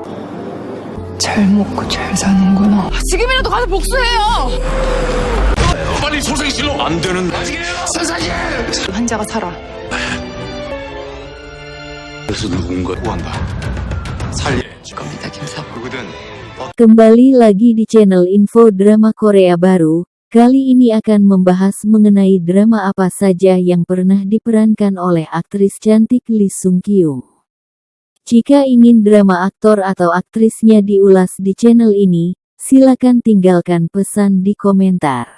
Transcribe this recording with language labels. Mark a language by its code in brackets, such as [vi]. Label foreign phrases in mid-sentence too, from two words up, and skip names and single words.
[ko] 잘 먹고 잘 사는구나. 지금이라도 가서 복수해요! 빨리 소생실로! 안 되는 세상에! 환자가 살아. 그래서 누군가 구한다. 살려. 겁니다, 김사부. 누구든 [id] Kembali lagi di channel info drama Korea baru. Kali ini akan membahas mengenai drama apa saja yang pernah diperankan oleh aktris cantik Lee Sung Kyung. Jika ingin drama aktor atau aktrisnya diulas di channel ini, silakan tinggalkan pesan di komentar.